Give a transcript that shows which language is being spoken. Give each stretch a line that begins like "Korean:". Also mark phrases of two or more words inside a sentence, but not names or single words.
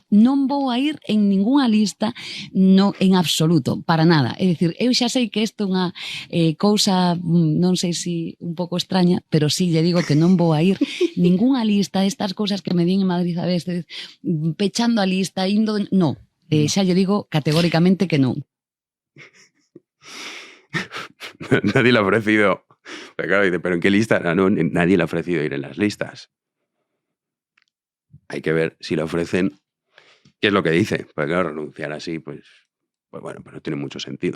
Galician: Non vou a ir en ninguna lista, no, en absoluto, para nada. É dicir, eu xa sei que isto é unha cousa, non sei se un pouco extraña, pero sí lle digo que non vou a ir ninguna lista destas cousas que me din en Madrid a veces, pechando a lista, indo... No, xa lle digo categóricamente que non.
Spanish: Nadie le ha ofrecido... Pero claro, dice, ¿pero en qué lista? No, nadie le ha ofrecido ir en las listas. Hay que ver si le ofrecen qué es lo que dice. Porque claro, renunciar así, pues bueno, pues no tiene mucho sentido.